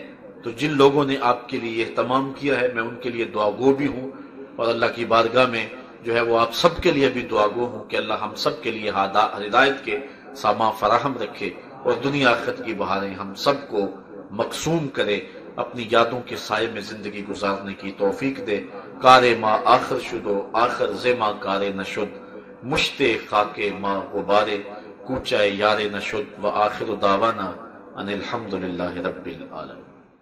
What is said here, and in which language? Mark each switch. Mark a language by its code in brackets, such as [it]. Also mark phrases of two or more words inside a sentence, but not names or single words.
[ur] تو جن لوگوں نے آپ کے لیے اہتمام کیا ہے میں ان کے لیے دعا گو بھی ہوں، اور اللہ کی بارگاہ میں جو ہے وہ آپ سب کے لیے بھی دعا گو ہوں کہ اللہ ہم سب کے لیے ہدایت کے سامان فراہم رکھے، اور دنیا آخرت کی بہاریں ہم سب کو مقسوم کرے، اپنی یادوں کے سائے میں زندگی گزارنے کی توفیق دے۔ [fa] کار ما آخر شدو آخر زما کار نشد، مشتے خاک ما غبارے کوچہ یار نشد، [ar] و آخر دعوانا ان الحمدللہ رب العالمین۔